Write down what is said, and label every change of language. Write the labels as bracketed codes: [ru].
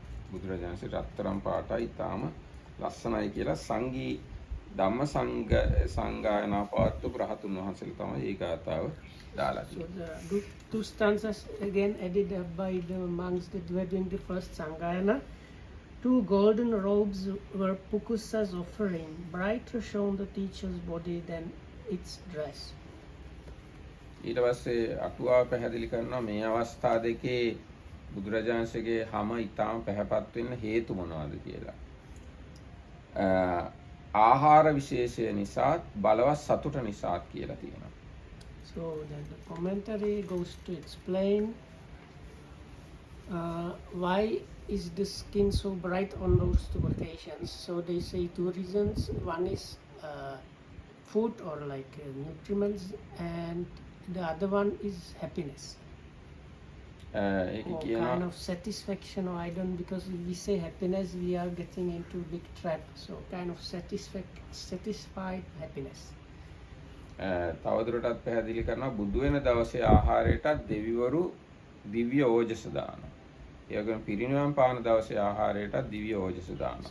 [si] බුදුරජාණන්සේ රත්තරන් පාටයි තාම ලස්සනයි කියලා සංගී ධම්ම සංගායනා පාත්තු රහතුන් වහන්සේලා තමයි ඒ ගාථාව දාලා තියෙන්නේ. [en] So the two stanzas again added by the monks that were doing the first Sangayana. Two golden robes were Pukusa's offering, brighter shone the teacher's body than its dress. [si] ඊට පස්සේ අටුවා පැහැදිලි කරනවා මේ අවස්ථා දෙකේ බුදුරජාණන්සේගේ හැම ඊටාම පැහැපත් වෙන්න හේතු මොනවද කියලා. ආහාර විශේෂය නිසාත් බලවත් සතුට නිසාත් කියලා තියෙනවා. [en] So then the commentary goes to explain why is the skin so bright on those two occasions. So they say two reasons. One is food or like nutriments, and the other one is happiness. [si] ඒක [en] Or [si] කියනවා [en] kind of satisfaction, or I don't, because if we say happiness, we are getting into big trap. So kind of satisfied happiness. [si] තවදුරටත් පැහැදිලි කරනවා බුදු වෙන දවසේ ආහාරයටත් දෙවිවරු දිව්‍ය ඕජස දානවා. ඒ වගේම පිරිනිවන් පාන දවසේ ආහාරයටත් දිව්‍ය ඕජස දානවා.